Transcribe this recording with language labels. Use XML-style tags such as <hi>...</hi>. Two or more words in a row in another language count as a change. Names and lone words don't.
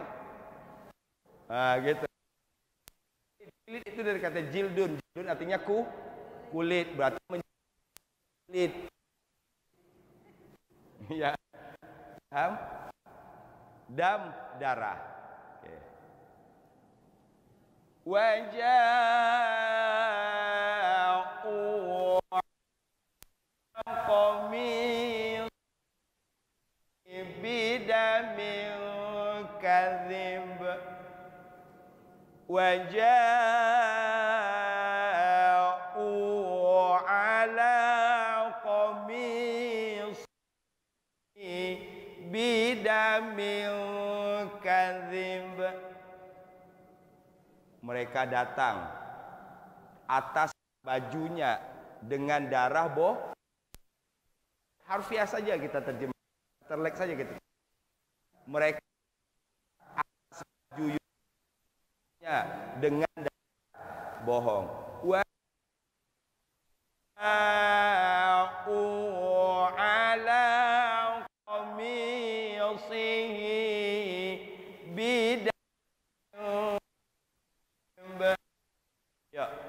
<id>Nah, gitu. Jilid itu dari kata jildun. Jildun artinya kulit, berarti menjilid. Ya. Paham? Dam darah. Okay.</id> <ar>وجاءوا قميص بدم كذب. وجاءوا على قميص بدم كذب.</ar> <id>mereka datang atas bajunya dengan darah harfiah saja kita terjemah, terlek saja gitu. Mereka atas bajunya dengan darah bohong.</id> <ar>وعلى قميصه بدم.</ar> <id>Ya.</id>